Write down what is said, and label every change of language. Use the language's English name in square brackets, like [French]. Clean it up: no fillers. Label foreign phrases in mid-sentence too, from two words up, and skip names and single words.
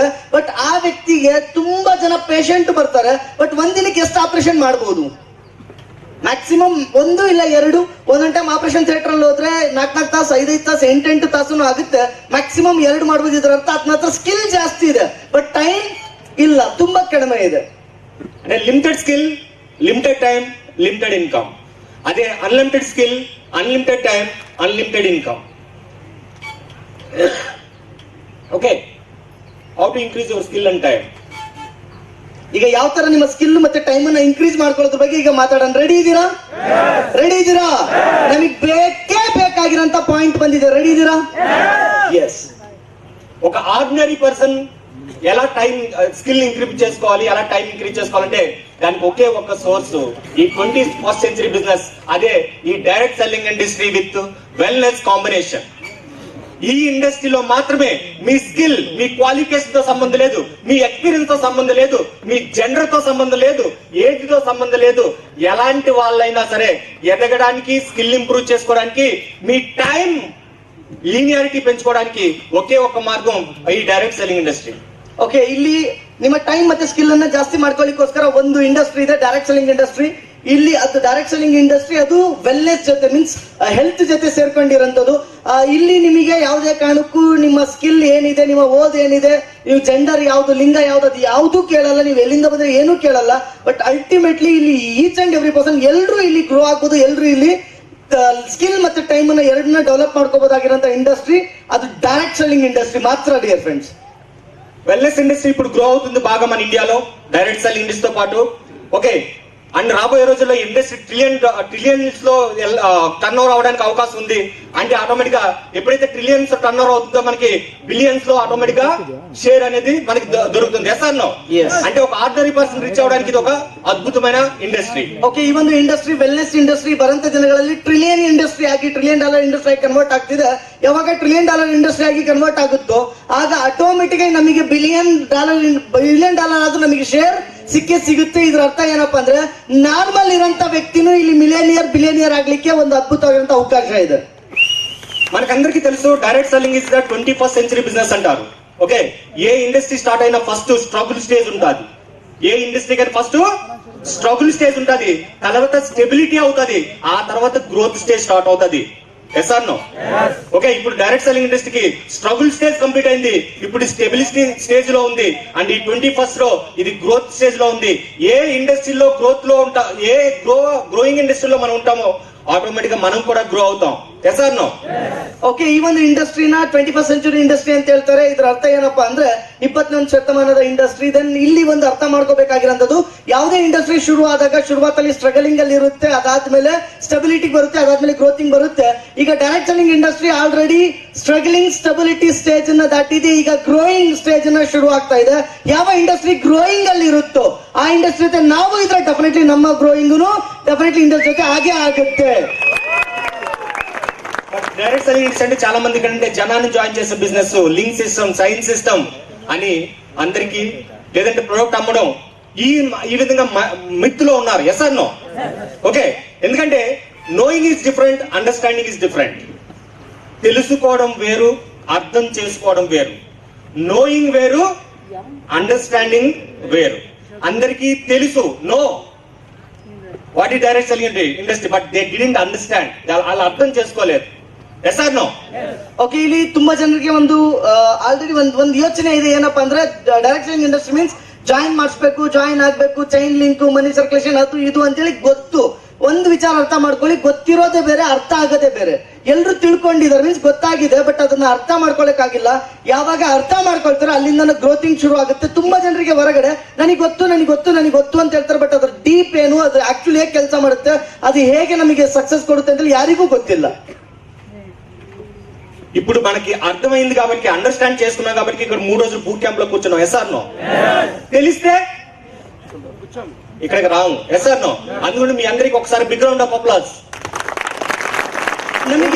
[Kannada] ಬಟ್ ಆ ವ್ಯಕ್ತಿಗೆ ತುಂಬಾ ಜನ ಪೇಷಂಟ್ ಬರ್ತಾರೆ, ಬಟ್ ಒಂದಿನಕ್ಕೆ ಎಷ್ಟು ಆಪರೇಷನ್ ಮಾಡಬಹುದು? ಮ್ಯಾಕ್ಸಿಮಮ್ 1 ಇಲ್ಲ 2. ಒಂದೊಂದು ಟೈಮ್ [English] operation theatre [Kannada] ಅಲ್ಲಿ ಹೋದ್ರೆ 4 ತಾಸು, 5 ತಾಸು, 8 ತಾಸು ಆಗುತ್ತೆ. ಮ್ಯಾಕ್ಸಿಮಮ್ 2 ಮಾಡಬಹುದು. ಇದರ ಅರ್ಥ ಅದನ್ನ ಹತ್ರ ಸ್ಕಿಲ್ ಜಾಸ್ತಿ ಇದೆ [English] but time [Kannada] ಇಲ್ಲ, ತುಂಬಾ ಕಡಿಮೆ ಇದೆ. [Telugu] అంటే [English] limited skill, limited time, limited income. [Telugu] అదే [English] unlimited skill, unlimited time, unlimited income. Okay, how to increase your skill and time. [Kannada] ಈಗ ಯಾವ ತರ ನಿಮ್ಮ ಸ್ಕಿಲ್ ಮತ್ತೆ ಟೈಮ್ ಅನ್ನ ಇನ್ಕ್ರೀಸ್ ಮಾಡ್ಕೊಳ್ಳೋದ್ರ ಬಗ್ಗೆ ಈಗ ಮಾತಾಡೋಣ. ರೆಡಿ ಇದ್ದೀರಾ? ರೆಡಿ ಇದ್ದೀರಾ? ನಮಗೆ ಬೇಕಾಗಿರೋಂತ ಪಾಯಿಂಟ್ ಬಂದಿದೆ. ರೆಡಿ ಇದ್ದೀರಾ? ಎಸ್. [Telugu] ఒక [English] ordinary person [Telugu] ఎలా [English] time skill increase [Telugu] చేసుకోవాలి, ఎలా [English] time increase [Telugu] చేసుకోవాలంటే దానికి ఒకే ఒక సోర్స్, ఈ [English] 21st century business. [Telugu] అదే ఈ [English] direct selling industry with wellness combination. [Telugu] ఈ ఇండస్ట్రీలో మాత్రమే మీ స్కిల్, మీ క్వాలిఫికేషన్ తో సంబంధం లేదు, మీ ఎక్స్పీరియన్స్ తో సంబంధం లేదు, మీ జెండర్ తో సంబంధం లేదు, ఏజ్ తో సంబంధం లేదు. ఎలాంటి వాళ్ళైనా సరే ఎదగడానికి, [English] skill improve [Telugu] చేసుకోవడానికి, మీ [English] time linearity [Telugu] పెంచుకోవడానికి ఒకే ఒక మార్గం ఈ [English] direct selling industry. [Kannada] ಓಕೆ, ಇಲ್ಲಿ ನಿಮ್ಮ ಟೈಮ್ ಮತ್ತೆ ಸ್ಕಿಲ್ ಅನ್ನ ಜಾಸ್ತಿ ಮಾಡ್ಕೊಳ್ಳಿಕ್ಕೋಸ್ಕರ ಒಂದು ಇಂಡಸ್ಟ್ರಿ ಇದೆ, [English] direct selling industry. [Kannada] ಇಲ್ಲಿ ಅದು [English] direct selling industry, [Kannada] ಅದು ವೆಲ್ನೆಸ್ ಜೊತೆ, [English] means health [Kannada] ಜೊತೆ ಸೇರ್ಕೊಂಡಿರೋಂಥದ್ದು. ಇಲ್ಲಿ ನಿಮಗೆ ಯಾವುದೇ ಕಾರಣಕ್ಕೂ ನಿಮ್ಮ ಸ್ಕಿಲ್ ಏನಿದೆ, ನಿಮ್ಮ ಓದ್ ಏನಿದೆ, ನೀವು ಜೆಂಡರ್ ಯಾವ್ದು, ಲಿಂಗ ಯಾವ್ದು, ಅದು ಯಾವ್ದು ಕೇಳಲ್ಲ, ನೀವು ಎಲ್ಲಿಂದ ಬಂದ್ರೆ ಏನು ಕೇಳಲ್ಲ. [English] but ultimately [Kannada] ಇಲ್ಲಿ [English] each and every person [Kannada] ಎಲ್ಲರೂ ಇಲ್ಲಿ ಗ್ರೋ ಆಗ್ಬೋದು, ಎಲ್ಲರೂ ಇಲ್ಲಿ ಸ್ಕಿಲ್ ಮತ್ತೆ ಟೈಮ್ ಅನ್ನ ಎರಡನ್ನ ಡೆವಲಪ್ ಮಾಡ್ಕೋಬಹುದಾಗಿರೋಂಥ ಇಂಡಸ್ಟ್ರಿ ಅದು [English] direct selling industry [Kannada] మాత్రం. [English] Dear friends, wellness industry [Telugu] ఇప్పుడు గ్రో అవుతుంది బాగా మన ఇండియాలో, [English] direct selling industry [Telugu] తో పాటు. ఓకే, అండ్ రాబోయే రోజుల్లో ఇండస్ట్రీ ట్రిలియన్స్ లో [English] turnover [Telugu] అవడానికి అవకాశం ఉంది. అంటే ఆటోమేటిక్ గా ఎప్పుడైతే [English] trillions turnover [Telugu] అవుతుందో మనకి బిలియన్స్ లో ఆటోమేటిక్ గా షేర్ అనేది మనకి దొరుకుతుంది. [English] Yes or no? [Telugu] అంటే ఒక [English] ordinary person reach [Telugu] అవడానికి ఇది ఒక అద్భుతమైన ಇಂಡಸ್ಟ್ರಿ. [Kannada] ಓಕೆ, ಈ ಒಂದು [English] industry wellness industry [Kannada] ಬರಂತ ದಿನಗಳಲ್ಲಿ [English] trillion industry [Kannada] ಆಗಿ, $1 [English] trillion industry [Kannada] ಆಗಿ ಕನ್ವರ್ಟ್ ಆಗ್ತಿದೆ. ಯಾವಾಗ $1 [English] trillion industry [Kannada] ಆಗಿ ಕನ್ವರ್ಟ್ ಆಗುತ್ತೋ ಆಗ ಆಟೋಮೆಟಿಕ್ ಆಗಿ ನಮಗೆ $1 ಬಿಲಿಯನ್ ಆದ್ರೂ ನಮಗೆ ಶೇರ್ ಸಿಗುತ್ತೆ. ಇದ್ರ ಅರ್ಥ ಏನಪ್ಪಾ ಅಂದ್ರೆ ನಾರ್ಮಲ್ ಇರೋಂತ ವ್ಯಕ್ತಿನೂ ಇಲ್ಲಿ ಬಿಲಿಯನಿಯರ್ ಆಗ್ಲಿಕ್ಕೆ ಒಂದು ಅದ್ಭುತವಾಗಿರುವಂತ ಅವಕಾಶ ಇದೆ. [Telugu] మనకందరికీ తెలుసు [English] direct selling is the 21st century business [Telugu] అంటారు. ఓకే, ఏ ఇండస్ట్రీ స్టార్ట్ అయినా ఫస్ట్ [English] struggle stage [Telugu] ఉంటుంది. ఏ ఇండస్ట్రీ కానీ ఫస్ట్ [English] struggle stage [Telugu] ఉంటుంది, తర్వాత స్టెబిలిటీ అవుతుంది, ఆ తర్వాత [English] growth stage start [Telugu] అవుతుంది. [English] Yes or no? [Telugu] ఓకే, ఇప్పుడు డైరెక్ట్ సెల్లింగ్ ఇండస్ట్రీకి [English] struggle stage complete [Telugu] అయింది, ఇప్పుడు [English] stability stage [Telugu] లో ఉంది, అండ్ ఈ 21st లో ఇది [English] growth stage [Telugu] లో ఉంది. ఏ ఇండస్ట్రీలో గ్రోత్ లో ఏ గ్రోయింగ్ ఇండస్ట్రీలో మనం ఉంటామో ಆಟೋಮೆಟಿಕ್ మనం ಕೂಡ ಗ್ರೋ అవుతాం. [English] Yes or no? [Kannada] ಓಕೆ, ಈ ಒಂದು ಇಂಡಸ್ಟ್ರಿನ [English] 21st century industry [Kannada] ಅಂತ ಹೇಳ್ತಾರೆ. ಇದರ ಅರ್ಥ ಏನಪ್ಪಾ ಅಂದ್ರೆ 21ನೇ ಶತಮಾನದ ಇಂಡಸ್ಟ್ರಿ. ದೆನ್ ಇಲ್ಲಿ ಒಂದು ಅರ್ಥ ಮಾಡ್ಕೋಬೇಕಾಗಿರೋದು, ಯಾವುದೇ ಇಂಡಸ್ಟ್ರಿ ಶುರು ಆದಾಗ ಶುರುವಾತಲ್ಲಿ ಸ್ಟ್ರಗಲಿಂಗ್ ಅಲ್ಲಿ ಇರುತ್ತೆ, ಅದಾದ್ಮೇಲೆ ಸ್ಟೆಬಿಲಿಟಿ ಬರುತ್ತೆ, ಅದಾದ್ಮೇಲೆ ಗ್ರೋತಿಂಗ್ ಬರುತ್ತೆ. ಈಗ [English] direct selling industry already struggling stability stage [Kannada] ಅನ್ನ ದಾಟಿದೆ, ಈಗ [English] growing stage [Kannada] ಅನ್ನ ಶುರು ಆಗ್ತಾ ಇದೆ. ಯಾವ ಇಂಡಸ್ಟ್ರಿ ಗ್ರೋಯಿಂಗ್ ಅಲ್ಲಿ ಇರುತ್ತೋ ಆ ಇಂಡಸ್ಟ್ರಿ ಜೊತೆ ನಾವು ಇದ್ರೆ ಡೆಫಿನೆಟ್ಲಿ ನಮ್ಮ ಗ್ರೋಯಿಂಗ್ ಡೆಫಿನೆಟ್ಲಿ ಇಂಡಸ್ಟ್ರಿ ಜೊತೆ ಹಾಗೆ ಆಗುತ್ತೆ. [English] direct selling industry [Telugu] అంటే చాలా మంది కంటే జనాన్ని జాయిన్ చేసే బిజినెస్, [English] link system, sign system [Telugu] అని అందరికి, లేదంటే ప్రొడక్ట్ అమ్మడం, ఈ విధంగా మిత్తులో ఉన్నారు. [English] Yes or no? ఓకే, ఎందుకంటే knowing is different, understanding is different. [Telugu] తెలుసుకోవడం వేరు, అర్థం చేసుకోవడం వేరు. నోయింగ్ వేరు, అండర్స్టాండింగ్ వేరు. అందరికీ తెలుసు [English] know what [Telugu] ఈ [English] direct selling industry, but they didn't understand, [Telugu] వాళ్ళు అర్థం చేసుకోలేదు. [English] Yes or no? [Kannada] ಓಕೆ, ಇಲ್ಲಿ ತುಂಬಾ ಜನರಿಗೆ ಒಂದು ಆಲ್ರೆಡಿ ಒಂದು ಯೋಚನೆ ಇದೆ, ಏನಪ್ಪಾ ಅಂದ್ರೆ [English] direct selling industry means [Kannada] ಜಾಯಿನ್ ಮಾಡಿಸ್ಬೇಕು, ಜಾಯಿನ್ ಆಗ್ಬೇಕು, [English] chain link, money circulation, [Kannada] ಅದು ಇದು ಅಂತೇಳಿ ಗೊತ್ತು. ಒಂದು ವಿಚಾರ ಅರ್ಥ ಮಾಡ್ಕೊಳ್ಳಿ, ಗೊತ್ತಿರೋದೇ ಬೇರೆ, ಅರ್ಥ ಆಗೋದೇ ಬೇರೆ. ಎಲ್ರು ತಿಳ್ಕೊಂಡಿದ್ದಾರೆ ಮೀನ್ಸ್ ಗೊತ್ತಾಗಿದೆ, ಬಟ್ ಅದನ್ನ ಅರ್ಥ ಮಾಡ್ಕೊಳಕ್ಕಾಗಿಲ್ಲ. ಯಾವಾಗ ಅರ್ಥ ಮಾಡ್ಕೊಳ್ತಾರೆ ಅಲ್ಲಿಂದ ಗ್ರೋತಿಂಗ್ ಶುರು ಆಗುತ್ತೆ. ತುಂಬಾ ಜನರಿಗೆ ಹೊರಗಡೆ ನನಗೆ ಗೊತ್ತು ನನಗೆ ಗೊತ್ತು ನನಗೆ ಗೊತ್ತು ಅಂತ ಹೇಳ್ತಾರೆ, ಬಟ್ ಅದ್ರ ಡೀಪ್ ಏನು, ಅದು ಆಕ್ಚುಲಿ ಹೇಗೆ ಕೆಲಸ ಮಾಡುತ್ತೆ, ಅದು ಹೇಗೆ ನಮಗೆ ಸಕ್ಸಸ್ ಕೊಡುತ್ತೆ ಅಂತ ಯಾರಿಗೂ ಗೊತ್ತಿಲ್ಲ. [Telugu] ఇప్పుడు మనకి అర్థమైంది కాబట్టి, అండర్స్టాండ్ చేసుకున్నాం కాబట్టి ఇక్కడ 3 రోజులు బూట్ క్యాంప్ లో కూర్చున్నాం. [English] Yes or no? [Telugu] తెలిస్తే ఇక్కడికి రాము. [English] Yes or no? [Telugu] అందుకని మీ అందరికి ఒకసారి [English] big round of applause [Kannada] ನಮಗೆ